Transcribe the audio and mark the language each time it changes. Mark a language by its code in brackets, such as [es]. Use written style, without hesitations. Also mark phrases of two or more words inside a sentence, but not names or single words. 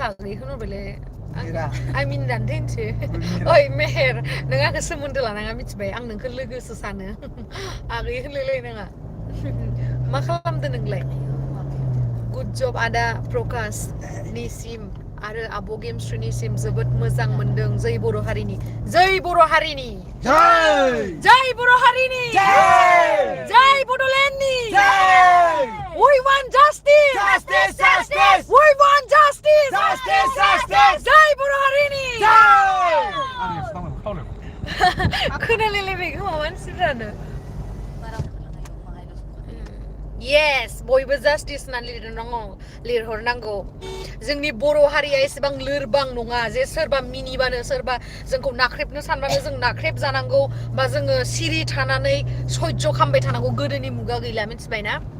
[brx] आगै होनहरबायलै आं मिनिनानै दोनसै ओइ मेहेर नों आंखौ सोमोन्दो लानाङा मिथिबाय आं नोंखौ लोगोसो सानो आगै होनलायलायनाङा मा खालामदो नोंलाय [en] good job [brx] आदा प्रकाशनिसिम आरो आब' गेमस्रिनिसिम जोबोद मोजां मोनदों जै बर' हारिनि जै बर' हारिनि जै बर' हारिनि जै बड'लेण्डनि [en] We want justice! Justice! Justice! We want justice! Justice! Justice! [brx] जय बर' हारिनि खोनालायलायबाय खोमा मानसिफ्रानो Yes, बयबो जास्टिस होननानै लिरहरनांगौ जोंनि बर' हारिया एसेबां लोरबां नङा जे सोरबा मिनिबानो सोरबा जोंखौ नाख्रेबनो सानबानो जों नाख्रेब जानांगौ बा जोङो सिरि थानानै सह्य खालामबाय थानांगौ गोदोनि मुगा गैला मिथिबायना